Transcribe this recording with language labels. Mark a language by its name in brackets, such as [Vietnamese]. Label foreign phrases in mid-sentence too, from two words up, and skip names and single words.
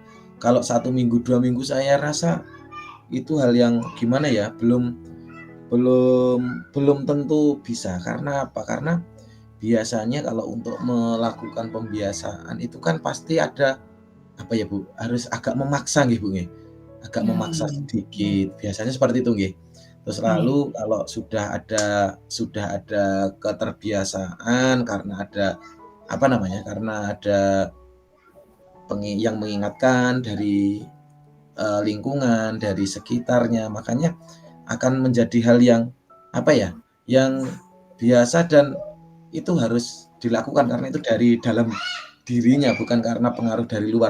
[Indonesian] Kalau 1 minggu, 2 minggu saya rasa itu hal yang gimana ya, belum belum belum tentu bisa. Karena apa? Karena biasanya kalau untuk melakukan pembiasaan itu kan pasti ada, apa ya, Bu, harus agak memaksa nggih, Bu, nggih. Agak memaksa Nggih. sedikit, biasanya seperti itu nggih. Terus Nggih. lalu kalau sudah ada keterbiasaan karena ada, apa namanya, karena ada yang mengingatkan dari lingkungan, dari sekitarnya, makanya akan menjadi hal yang, apa ya, yang biasa dan itu harus dilakukan karena itu dari dalam dirinya, bukan karena pengaruh dari luar.